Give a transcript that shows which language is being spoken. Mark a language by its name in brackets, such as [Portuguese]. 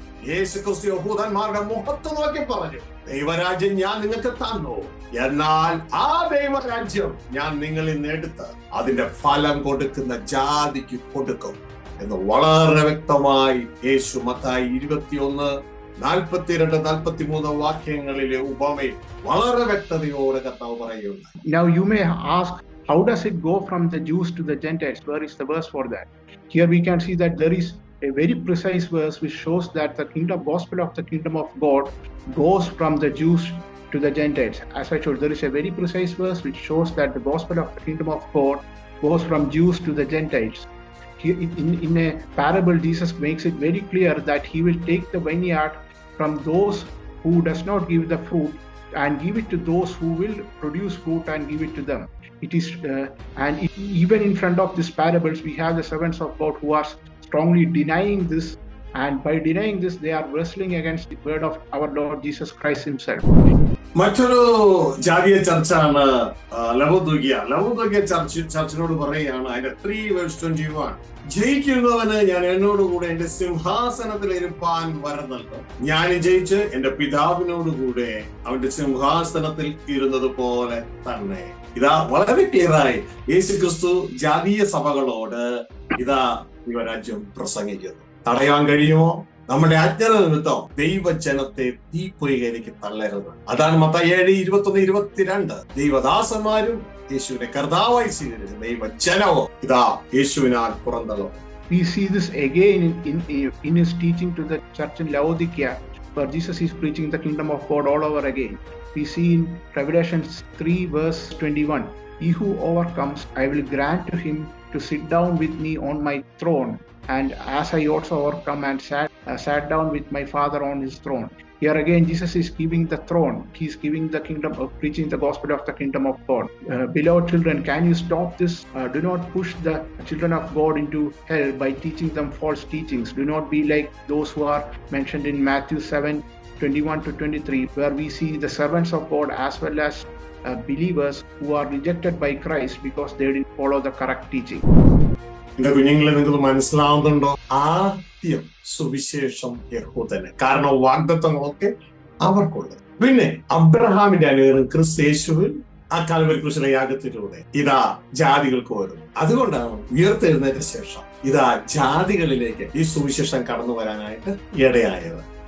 [Malayalam] യേശുക്രിസ്തു യഹൂദന്മാരുടെ മുഖത്ത് നോക്കി പറഞ്ഞു, ദൈവരാജ്യം ഞാൻ നിങ്ങൾക്ക് തന്നു, എന്നാൽ ആ ദൈവരാജ്യം ഞാൻ നിങ്ങളിൽ നിന്ന് എടുത്ത് അതിന്റെ ഫലം കൊടുക്കുന്ന ജാതിക്ക് കൊടുക്കും എന്ന് വളരെ വ്യക്തമായി യേശു മത്തായി 21:42-43 വാക്യങ്ങളിലെ ഉപമയിൽ വളരെ വ്യക്തതയോടെ കർത്താവ് പറയുന്നു. [English] Now you may ask, how does it go from the Jews to the Gentiles? Where is the verse for that? Here we can see that there is a very precise verse which shows that the gospel of the kingdom of God goes from the Jews to the Gentiles. As I told, there is a very precise verse which shows that the gospel of the kingdom of God goes from Jews to the Gentiles. In a parable, Jesus makes it very clear that he will take the vineyard from those who does not give the fruit and give it to those who will produce fruit and give it to them. It is even in front of these parables we have the servants of God who are strongly denying this, and by denying this they are wrestling against the word of our Lord Jesus Christ himself. [Malayalam] മറ്റൊരു ജാതീയ ചർച്ചാണ് ലവോദിക്യ ചർച്ചിനോട് പറയുകയാണ്, അതിന്റെ 3:21, ജയിക്കുന്നവന് ഞാൻ എന്നോടുകൂടെ എന്റെ സിംഹാസനത്തിൽ ഇരുപ്പാൻ വരം നൽകും, ഞാൻ ജയിച്ച് എന്റെ പിതാവിനോടുകൂടെ അവന്റെ സിംഹാസനത്തിൽ ഇരുന്നത് പോലെ തന്നെ. ഇതാ വളരെ ക്ലിയറായി യേശുക്രിസ്തു ജാതീയ സഭകളോട് ദൈവരാജ്യം പ്രസംഗിക്കുന്നു. തടയാൻ കഴിയുമോ? നമ്മുടെ അജ്ഞത നിമിത്തം ദൈവജനത്തെ തീപ്പൊയ്കയിലേക്ക് തള്ളരുത്. അതാണ് മത്തായി 7:21-22. ദൈവദാസന്മാരും യേശുവിനെ കർത്താവായി സ്വീകരിച്ച ദൈവജനവും യേശുവിനാൽ പുറന്തള്ളും. [English] We see this again in his teaching to the church in Laodicea, where Jesus is preaching the kingdom of God all over again. We see in Revelation 3:21, he who overcomes, I will grant to him to sit down with me on my throne, and as I also overcome and sat down with my Father on his throne. Here again, Jesus is giving the throne. He is giving the kingdom of preaching the gospel of the kingdom of God. Beloved children, can you stop this? Do not push the children of God into hell by teaching them false teachings. Do not be like those who are mentioned in Matthew 7:21-23, where we see the servants of God as well as believers who are rejected by Christ because they didn't follow the correct teaching. [Malayalam] എന്റെ കുഞ്ഞുങ്ങളെ, നിങ്ങൾക്ക് മനസ്സിലാവുന്നുണ്ടോ? ആദ്യം സുവിശേഷം യഹൂദന്, കാരണം വാഗ്ദത്തങ്ങളൊക്കെ അവർക്കുള്ളത്. പിന്നെ അബ്രഹാമിന്റെ അനുഗ്രഹം ക്രിസ്തു യേശുവിൽ, ആ കാൽവരി ക്രൂശിലെ യാഗത്തിലൂടെ ഇതാ ജാതികൾക്ക് വരുന്നു. അതുകൊണ്ടാണ് ഉയർത്തെഴുന്നേറ്റ ശേഷം ഇതാ ജാതികളിലേക്ക് ഈ സുവിശേഷം കടന്നു വരാനായിട്ട് ഇടയായത്.